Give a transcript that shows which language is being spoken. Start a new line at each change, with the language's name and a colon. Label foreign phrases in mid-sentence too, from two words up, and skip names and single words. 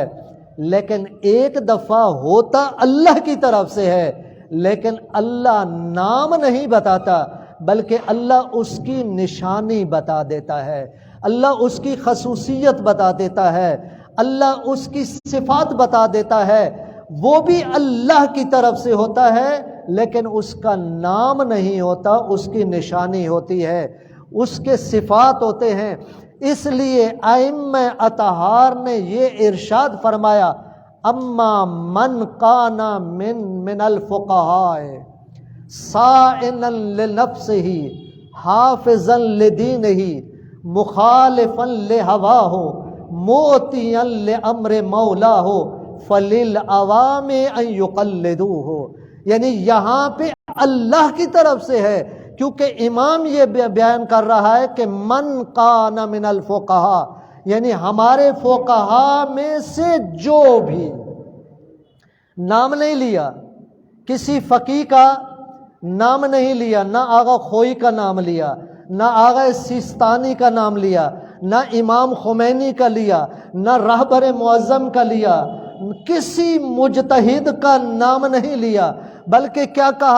Urdu: لیکن ایک دفعہ ہوتا اللہ کی طرف سے ہے، لیکن اللہ نام نہیں بتاتا بلکہ اللہ اس کی نشانی بتا دیتا ہے، اللہ اس کی خصوصیت بتا دیتا ہے، اللہ اس کی صفات بتا دیتا ہے. وہ بھی اللہ کی طرف سے ہوتا ہے لیکن اس کا نام نہیں ہوتا، اس کی نشانی ہوتی ہے، اس کے صفات ہوتے ہیں. اس لیے ائمہ اطہار نے یہ ارشاد فرمایا
Arabic: اما من کان من الفقہاء صائنا لنفسہ حافظا لدینہ مخالفا لہواہ موتیا لامر مولاہ فللعوام ان یقلدوہ.
Urdu: یعنی یہاں پہ اللہ کی طرف سے ہے، کیونکہ امام یہ بیان کر رہا ہے کہ
Arabic: من کان من الفقہاء،
Urdu: یعنی ہمارے فقہاء میں سے جو بھی. نام نہیں لیا، کسی فقیہ کا نام نہیں لیا، نہ آغا خوئی کا نام لیا، نہ آغا سیستانی کا نام لیا، نہ امام خمینی کا لیا، نہ رہبر معظم کا لیا، کسی مجتہد کا نام نہیں لیا، بلکہ کیا کہا؟